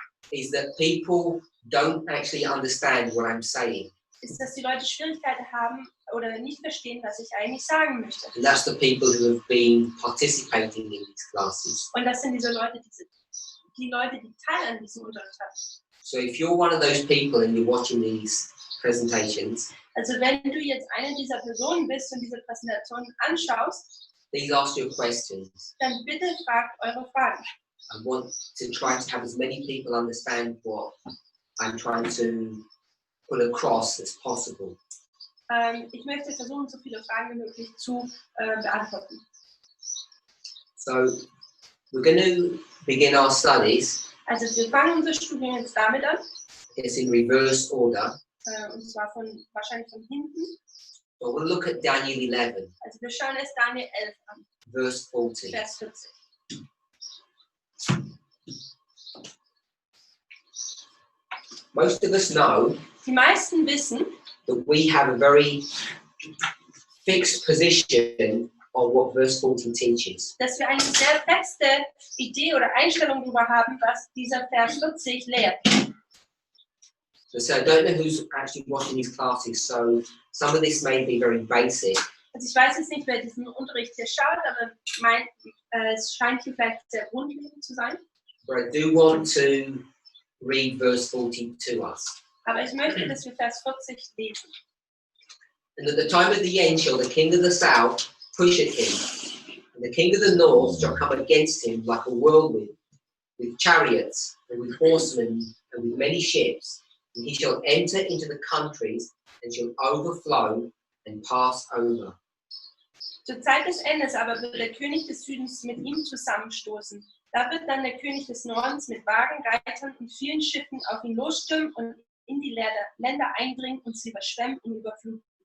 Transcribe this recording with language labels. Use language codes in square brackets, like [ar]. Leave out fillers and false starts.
[en] is that people don't actually understand what I'm saying. [de] ist, dass die Leute Schwierigkeiten haben oder nicht verstehen, was ich eigentlich sagen möchte. [en] And that's the people who have been participating in these classes. [de] Und das sind diese Leute, die Teil an diesem Unterricht haben. [en] So if you're one of those people and you're watching these presentations, [de] Also wenn du jetzt eine dieser Personen bist und diese Präsentationen anschaust, [en] please ask your questions. [de] dann bitte fragt eure Fragen. [en] I want to try to have as many people understand what I'm trying to put across as possible. [de] Ich möchte versuchen, so viele Fragen wie möglich zu beantworten. [en] So we're going to begin our studies. [de] Also wir fangen unser Studium jetzt damit an, [en] It's in reverse order. [de] und zwar wahrscheinlich von hinten. [en] So we'll look at Daniel 11, [de] Also wir schauen erst Daniel 11 an, [en] verse 14. [de] Vers 40. [en] Most of us know [de] Die meisten wissen, [en] that we have a very fixed position on what verse 14 teaches. [de] dass wir eine sehr feste Idee oder Einstellung darüber haben, was dieser Vers 40 lehrt. [en] So I don't know who's actually watching these classes, so some of this may be very basic. [de] Also ich weiß jetzt nicht, wer diesen Unterricht hier schaut, aber es scheint hier vielleicht sehr grundlegend zu sein. [en] But I do want to read verse 14 to us. [de] Aber ich möchte, dass wir Vers 40 lesen. [en] And at the time of the end shall the king of the south push at him, and the king of the north shall come against him like a whirlwind, with chariots and with horsemen and with many ships, and he shall enter into the countries and shall overflow and pass over. [de] Zur Zeit des Endes aber wird der König des Südens mit ihm zusammenstoßen. Da wird dann der König des Nordens mit Wagen, Reitern und vielen Schiffen auf ihn losstürmen und in die Länder eindringen und sie überschwemmen und überfluten.